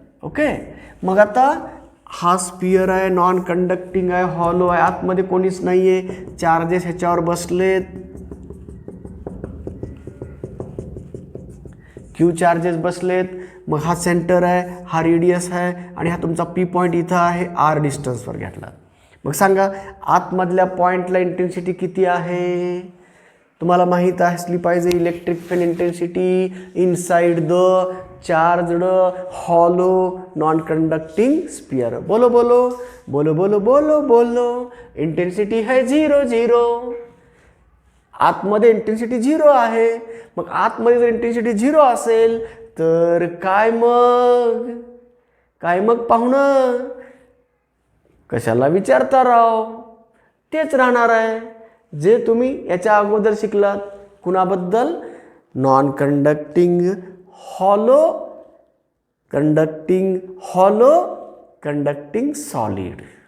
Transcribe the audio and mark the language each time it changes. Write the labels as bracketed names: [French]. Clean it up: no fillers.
[Marathi] Okay, मग आता हा स्फीयर आहे, नॉन कंडक्टिंग आहे, हॉलो आहे, आतमध्ये कोणीच नाहीये, चार्जेस ह्याच्यावर बसलेत, क्यू चार्जेस बसलेत। मग हा सेंटर आहे, हा रेडियस आहे आणि हा तुमचा पी पॉइंट इथं आहे, आर डिस्टन्सवर घेतला। मग सांगा आतमधल्या पॉइंटला इंटेन्सिटी किती आहे? तुम्हाला माहित असली पाहिजे, [English] Electric field intensity inside the charged hollow non conducting sphere. [Hindi] बोलो बोलो बोलो बोलो बोलो बोलो, इंटेन्सिटी है 0 0, [Marathi] आतमध्ये इंटेन्सिटी 0 आहे। मग आतमध्ये जर इंटेन्सिटी 0 असेल तर काय मग पाहुणं, कशाला विचारता राव, तेच राहणार आहे जे तुम्ही याच्या अगोदर शिकलात। कुणाबद्दल? [English] Non conducting hollow, conducting solid.